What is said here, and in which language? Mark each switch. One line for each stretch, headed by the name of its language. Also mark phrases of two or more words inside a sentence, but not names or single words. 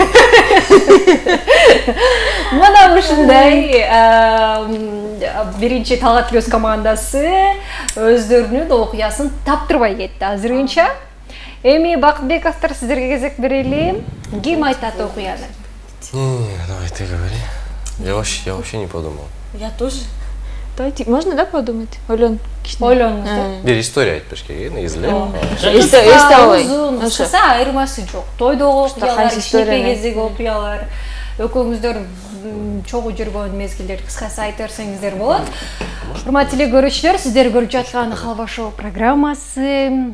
Kyrgyz: Мына ушундай биринчи Талгат Плюс командасы өздөрүнүн окуясын таптырбай кетти азырынча. Эми Бакытбековдор сиздерге кезек берели. Ким айтат окуяны?
Russian: Давайте говори. Я вообще не подумал. Я тоже. Давайте, можно, да, подумать?
Kyrgyz: Ойлон. Ойлонуңуз да. Бир история айтпаш керек, негизиле. Uzun, кыскасы айырмасы жок. Тойдогу окуялар, кичинекей кездеги окуялар, экөөңүздөр чогуу жүргөн мезгилдер кыскасы айтып берсеңиздер болот. Урматтуу эле көрүүчүлөр, сиздер көрүп жаткан Халва шоу программасы.